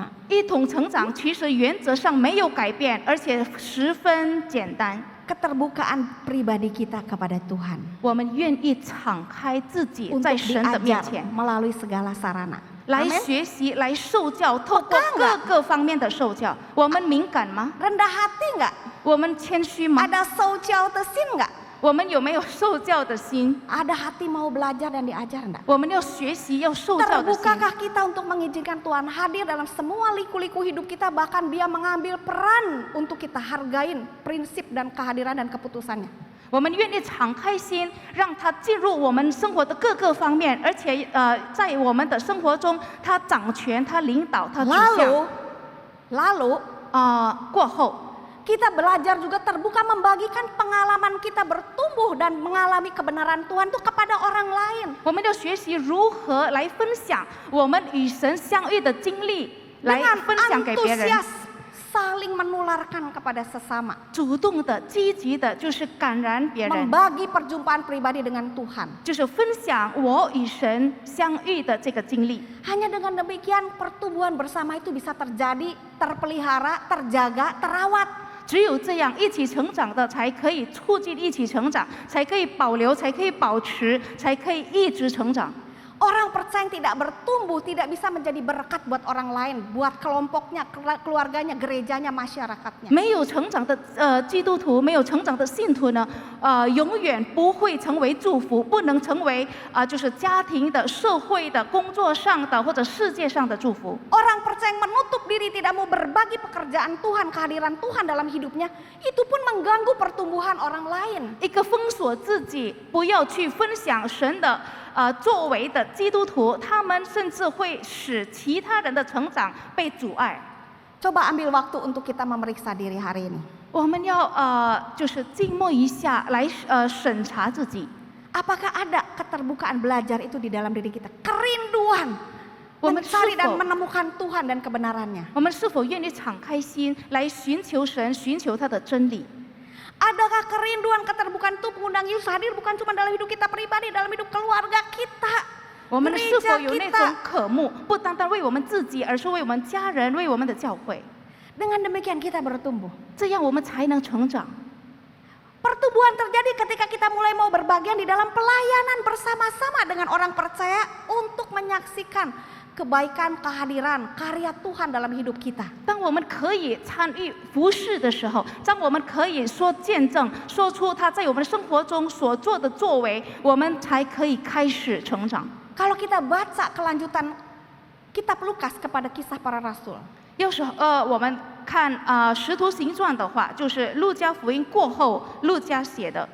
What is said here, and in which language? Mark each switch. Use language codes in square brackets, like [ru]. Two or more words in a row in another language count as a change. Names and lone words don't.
[zh] 一同成长其实原则上没有改变，而且十分简单。 [id] Keterbukaan pribadi kita kepada Tuhan [zh] 我们愿意敞开自己 [id] untuk [zh] 在神的面 [id] diajar [zh] 前， [id] melalui segala sarana. [zh] 来 [id] Amin. [zh] 学习，来受教，透过 [id] Peka [zh] 各 [id] nggak? [zh] 个方面的受教。我们敏感吗？ [id] Rendah hati nggak? [zh] 我们谦虚吗？ [id] Ada sojautesin nggak? [zh] 我们有没有受教的心？ [id] Ada hati mau belajar dan diajar enggak? [zh] 我们要学习，要受教的心。 [id] Terbukakah kita untuk mengizinkan Tuhan hadir dalam semua liku-liku hidup kita, bahkan dia mengambil peran untuk kita hargain prinsip dan kehadiran dan keputusannya? [zh] 我们愿意敞开心，让他进入我们生活的各个方面，而且在我们的生活中，他掌权，他领导，他主向。 [id] Lalu [zh] 过后， [id] kita belajar juga terbuka membagikan pengalaman kita bertumbuh dan mengalami kebenaran Tuhan itu kepada orang lain. [zh] 我们要学习如何来分享我们与神相遇的经历，来 [id] Dengan [zh] 分享给别人。 [id] antusias saling menularkan kepada sesama. [zh] 主动的、积极的，就是感染别人， [id] Membagi perjumpaan pribadi dengan Tuhan. [zh] 就是分享我与神相遇的这个经历。 [id] Hanya dengan demikian pertumbuhan bersama itu bisa terjadi, terpelihara, terjaga, terawat. [zh] 只有这样，一起成长的才可以促进一起成长，才可以保留，才可以保持，才可以一直成长。 [id] Orang percaya yang tidak bertumbuh tidak bisa menjadi berkat buat orang lain, buat kelompoknya, keluarganya, gerejanya, masyarakatnya. [zh] 没有成长的基督徒，没有成长的信徒呢，永远不会成为祝福，不能成为就是家庭的、社会的、工作上的或者世界上的祝福。 [id] Orang percaya yang menutup diri tidak mau berbagi pekerjaan Tuhan, kehadiran Tuhan dalam hidupnya, itu pun mengganggu pertumbuhan orang lain. [zh] 一个封锁自己，不要去分享神的作为的基督徒，他们甚至会使其他人的成长被阻碍。 [id] Coba ambil waktu untuk kita memeriksa diri hari ini. [zh] 我们要就是静默一下，来审查自己。 [id] Apakah ada keterbukaan belajar itu di dalam diri kita? Kerinduan [zh] 我们 [id] mencari [zh] 是 [id] dan [zh] 否 [id] menemukan Tuhan dan kebenarannya. [zh] 我们是否愿意敞开心来寻求神，寻求他的真理？ [id] Adakah kerinduan keterbukaan itu mengundang Yesus hadir bukan cuma dalam hidup kita pribadi, dalam hidup keluarga kita, [zh] 我们是 [id] gereja [zh] 否有那种 [id] kita. [zh] 渴慕，不单单为我们自己，而是为我们家人，为我们的教会？ [id] Dengan demikian kita bertumbuh. [zh] 这样我们才能成长。 [id] Pertumbuhan terjadi ketika kita mulai mau berbagian di dalam pelayanan bersama-sama dengan orang percaya untuk menyaksikan kebaikan, kehadiran, karya Tuhan dalam hidup kita. [zh] 当我们可以参与服事的时候，当我们可以说见证，说出他在我们生活中所做的作为，我们才可以开始成长。 [id] Kalau kita baca kelanjutan kitab Lukas kepada kisah para rasul, [zh] 要是我们看使徒行传的话，就是路加福音过后，路加写的。